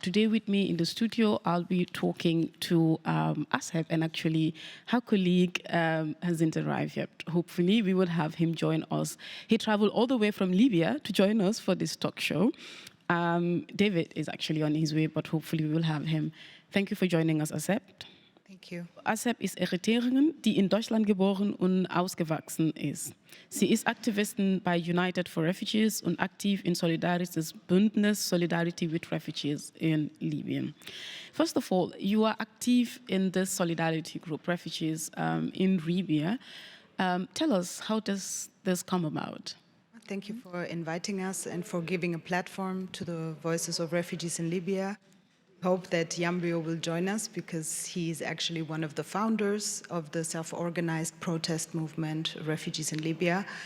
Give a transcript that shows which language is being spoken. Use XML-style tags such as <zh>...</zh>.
<en>Today with me in the studio, I'll be talking to Azeb, and actually her colleague hasn't arrived yet. Hopefully, we will have him join us. He traveled all the way from Libya to join us for this talk show. David is actually on his way, but hopefully we will have him. Thank you for joining us, Azeb. Thank you.</en> <de>Azeb ist Eritreerin, die in Deutschland geboren und ausgewachsen ist. Sie ist Aktivistin bei United for Refugees und aktiv in Solidarity's Bündnis Solidarity with Refugees in Libyen.</de> <en>First of all, you are active in this solidarity group, Refugees in Libya. Tell us, how does this come about? Thank you for inviting us and for giving a platform to the voices of refugees in Libya. Hope that Yambio will join us because he is actually one of the founders of the self-organized protest movement Refugees in Libya.</en>